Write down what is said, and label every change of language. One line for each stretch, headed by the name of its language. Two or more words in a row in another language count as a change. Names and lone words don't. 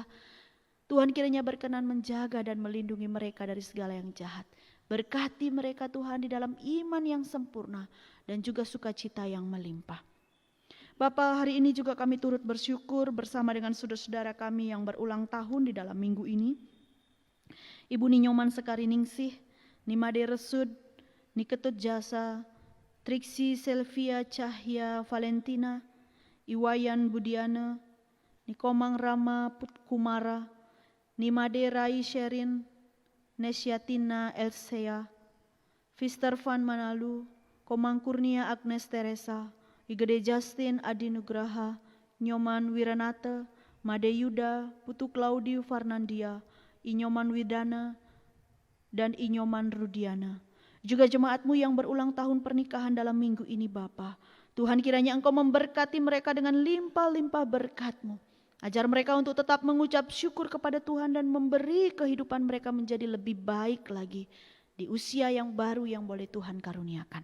Indonesian: Tuhan kiranya berkenan menjaga dan melindungi mereka dari segala yang jahat. Berkati mereka Tuhan di dalam iman yang sempurna dan juga sukacita yang melimpah. Bapa, hari ini juga kami turut bersyukur bersama dengan saudara-saudara kami yang berulang tahun di dalam minggu ini. Ibu Ninyoman Sekari Ningsih, Nimade Resud, Niketut Jasa, Triksi Selvia Cahya Valentina, Iwayan Budiana, Nikomang Rama Putkumara, Nimade Rai Sherin, Nesyatina Elsea, Fister Van Manalu, Komang Kurnia Agnes Teresa, Igede Justin Adi Nugraha, Nyoman Wiranata, Made Yuda, Putu Claudiu Farnandia, Inyoman Widana, dan Inyoman Rudiana. Juga jemaat-Mu yang berulang tahun pernikahan dalam minggu ini Bapa. Tuhan kiranya Engkau memberkati mereka dengan limpah-limpah berkat-Mu. Ajar mereka untuk tetap mengucap syukur kepada Tuhan dan memberi kehidupan mereka menjadi lebih baik lagi di usia yang baru yang boleh Tuhan karuniakan.